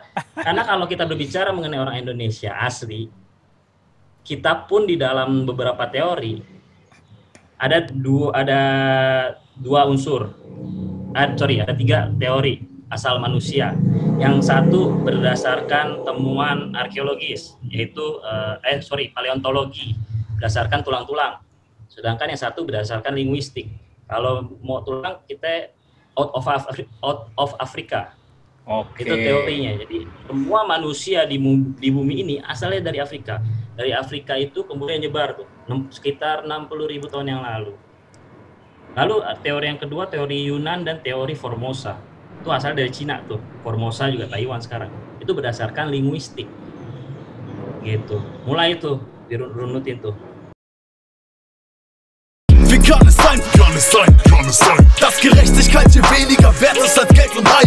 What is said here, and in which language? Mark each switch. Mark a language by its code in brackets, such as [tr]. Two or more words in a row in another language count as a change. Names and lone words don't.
[id] Karena kalau kita berbicara mengenai orang Indonesia asli, kita pun di dalam beberapa teori ada tiga teori asal manusia. Yang satu berdasarkan temuan arkeologis, yaitu paleontologi, berdasarkan tulang-tulang. Sedangkan yang satu berdasarkan linguistik. Kalau mau tulang kita [en] out of Africa. [id] Itu teorinya. Jadi semua manusia di bumi ini asalnya dari Afrika. Dari Afrika itu kemudian nyebar tuh sekitar 60.000 tahun yang lalu. Lalu teori yang kedua teori Yunan dan teori Formosa. Itu asal dari Cina tuh. Formosa juga Taiwan sekarang. Itu berdasarkan linguistik. Gitu. Mulai itu dirunutin tuh. [de] Wie kann es sein, dass Gerechtigkeit hier weniger wert ist als Geld und